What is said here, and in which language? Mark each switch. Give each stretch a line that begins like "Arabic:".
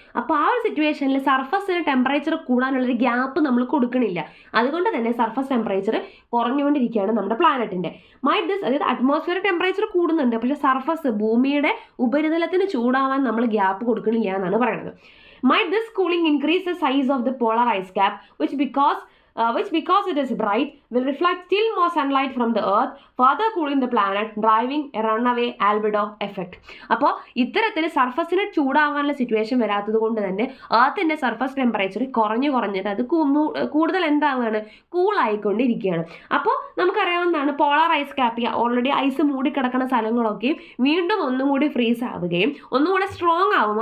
Malayalam: അപ്പോൾ ആ ഒരു സിറ്റുവേഷനിൽ സർഫസിന് ടെമ്പറേച്ചർ കൂടാനുള്ളൊരു ഗ്യാപ്പ് നമ്മൾ കൊടുക്കണില്ല. അതുകൊണ്ട് തന്നെ സർഫസ് ടെമ്പറേച്ചർ കുറഞ്ഞുകൊണ്ടിരിക്കുകയാണ് നമ്മുടെ പ്ലാനറ്റിൻ്റെ. അതായത് അറ്റ്മോസ്ഫിയർ ടെമ്പറേച്ചർ കൂടുന്നുണ്ട്, പക്ഷേ സർഫസ് ഭൂമിയുടെ ഉപരിതലത്തിന് ചൂടാവാൻ നമ്മൾ ഗ്യാപ്പ് കൊടുക്കണില്ല എന്നാണ് പറയുന്നത്.
English: Might this cooling increase the size of the polar ice cap, which because it is bright will reflect still more sunlight from the earth, further cooling the planet, driving a runaway albedo effect.
Malayalam: അപ്പോൾ ഇത്തരത്തിൽ സർഫസിന് ചൂടാവാനുള്ള situation വരാത്തത് കൊണ്ട് തന്നെ എർത്തിൻ്റെ surface temperature കുറഞ്ഞിട്ട് അത് കൂടുതൽ എന്താവുകയാണ്, കൂളായിക്കൊണ്ടിരിക്കുകയാണ്. അപ്പോൾ നമുക്കറിയാവുന്നതാണ് polar ice cap already ice മൂടിക്കിടക്കുന്ന സ്ഥലങ്ങളൊക്കെയും വീണ്ടും ഒന്നും കൂടി ഫ്രീസ് ആവുകയും ഒന്നുകൂടെ സ്ട്രോങ് ആവും.